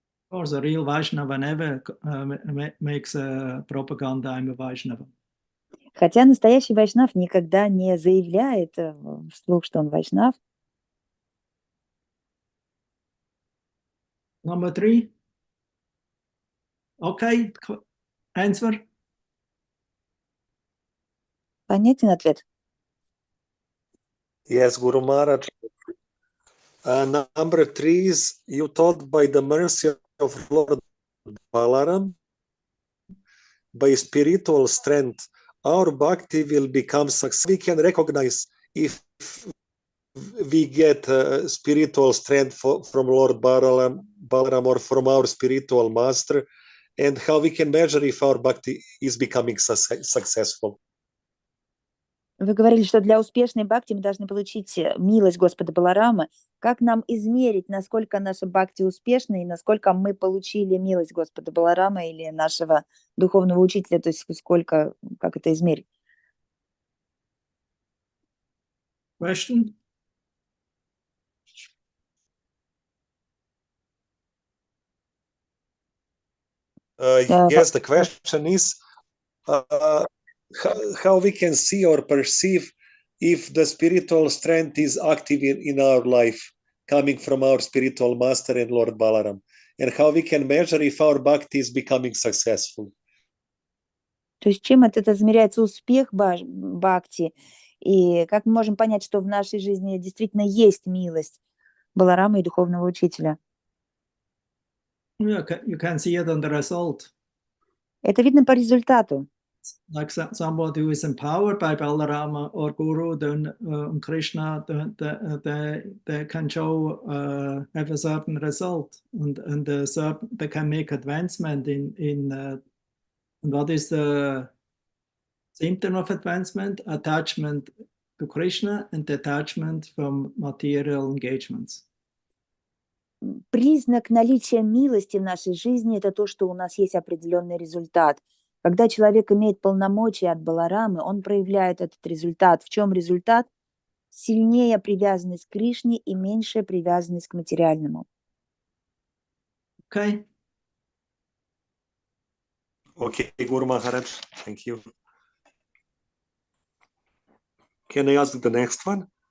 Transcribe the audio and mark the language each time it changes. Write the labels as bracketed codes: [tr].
[en] Of course, a real Vaishnava never makes a propaganda, I'm a Vaishnava. [ru] Хотя настоящий вайшнав никогда не заявляет вслух, что он вайшнав. [en] Number 3. Okay, answer. [ru] Понятен ответ? [en] Yes, Guru Maharaj. Number 3 is, you taught by the mercy of Lord Balaram, by spiritual strength, our bhakti will become successful. We can recognize if we get spiritual strength from Lord Balaram or from our spiritual master, and how we can measure if our bhakti is becoming successful. [ru] Вы говорили, что для успешной бхакти мы должны получить милость Господа Баларама. Как нам измерить, насколько наша бхакти успешна и насколько мы получили милость Господа Баларама или нашего духовного учителя, то есть сколько, как это измерить? [en] Question? Yes, the question is how we can see or perceive if the spiritual strength is active in our life, coming from our spiritual master and Lord Balaram, and how we can measure if our bhakti is becoming successful. [ru] То есть чем это измеряется успех бхакти, и как мы можем понять, что в нашей жизни действительно есть милость Баларама и духовного учителя? [en] You can see it on the result. [ru] Это видно по результату. [en] Like somebody who is empowered by Balarama or Guru, then Krishna, they can show have a certain result, and they can make advancement in what is the symptom of advancement? Attachment to Krishna and detachment from material engagements. [ru] Признак наличия милости в нашей жизни – это то, что у нас есть определенный результат. Когда человек имеет полномочия от Баларамы, он проявляет этот результат. В чем результат? Сильнее привязанность к Кришне и меньшая привязанность к материальному. [en] Okay. Okay, Guru Maharaj, thank you. Can I ask the next one?